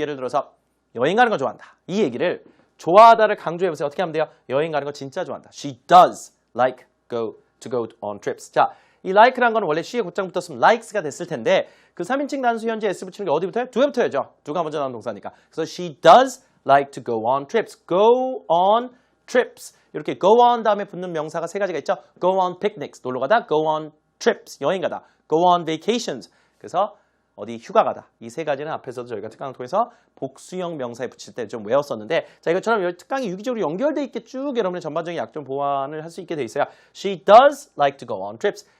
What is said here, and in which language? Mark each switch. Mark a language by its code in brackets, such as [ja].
[ko] 예를 들어서 여행 가는 거 좋아한다. 이 얘기를 좋아하다를 강조해보세요. 어떻게 하면 돼요? 여행 가는 거 진짜 좋아한다. [en] She does like to go on trips. [ko] 자, 이 like라는 거는 원래 she에 곧장 붙었으면 likes가 됐을 텐데 그 3인칭 단수 현재 s 붙이는 게 어디부터요? do에부터야죠. do가 먼저 나온 동사니까. 그래서 [en] she does like to go on trips. go on trips. [ko] 이렇게 go on 다음에 붙는 명사가 세 가지가 있죠. [en] go on picnics. [ko] 놀러 가다. [en] go on trips. [ko] 여행 가다. [en] go on vacations. [ko] 그래서 어디 휴가 가다. 이 세 가지는 앞에서도 저희가 특강을 통해서 복수형 명사에 붙일 때 좀 외웠었는데 자 이것처럼 특강이 유기적으로 연결돼 있게 쭉 여러분의 전반적인 약점 보완을 할 수 있게 돼 있어요. [en] She does like to go on trips.